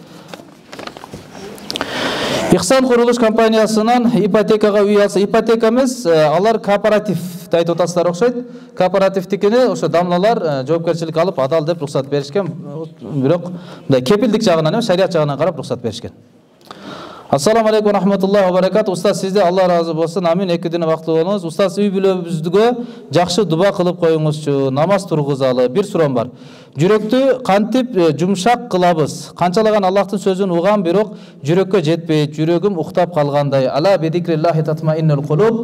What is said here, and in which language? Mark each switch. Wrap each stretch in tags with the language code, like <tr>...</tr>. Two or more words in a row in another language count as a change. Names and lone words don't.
<ky>Ихсан курулуш компаниясынан ипотекага үй алса, ипотека эмес, алар кооператив айтып атасыздар окшойт. Кооперативдикини ошо дамлалар жоопкерчилик алып адал деп рухсат беришкен. Бирок мындай кепилдик жагынан эмес, шарият жагынан карап рухсат беришкен.</ky> <ar>السلام عليكم رحمة الله وبركاته.</ar> <ky>Устаз, сизде Алла разы болсун. Амин. Эки дини бактылуу болуңуз. Устаз, үй бүлөбүздүгө жакшы дуба кылып коюңузчу. Намаз тургузалы. Бир суроом бар. Жүрөктү кантип жумшак кылабыз? Канчалаган Аллахтын сөзүн угам, бирок жүрөккө жетпейт. Жүрөгүм уктап калгандай.</ky> <ar>ألا بذكر الله تطمئن القلوب.</ar>